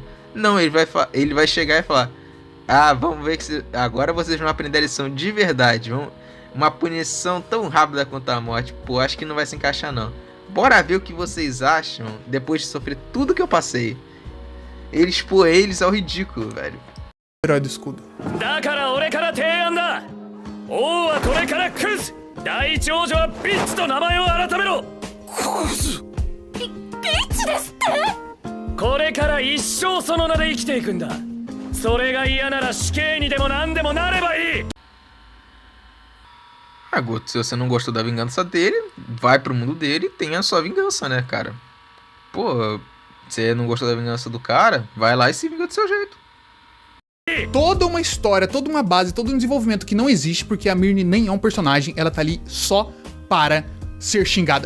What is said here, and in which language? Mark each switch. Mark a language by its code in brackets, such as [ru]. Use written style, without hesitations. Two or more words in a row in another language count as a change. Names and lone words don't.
[pt] Não, ele vai chegar e falar: vamos ver que agora vocês vão aprender a lição de verdade, vão uma punição tão rápida quanto a morte, pô, acho que não vai se encaixar não. Bora ver o que vocês acham depois de sofrer tudo que eu passei. Ele expor eles ao ridículo, velho. Herói do escudo. [ja] だから俺から提案だ。王はこれからクズ。第一王女はビッチと名前を改めろ。クズ。ビッチですって。これから一生その名で生きていくんだ。それが嫌なら死刑にでも何でもなればいい。 [pt] Ah, Guto, se você não gostou da vingança dele, vai pro mundo dele e tem a sua vingança, né, cara? Pô, você não gostou da vingança do cara, vai lá e se vinga do seu jeito. Toda uma história, toda uma base, todo um desenvolvimento que não existe, porque a Mirne nem é um personagem, ela tá ali só para ser xingada.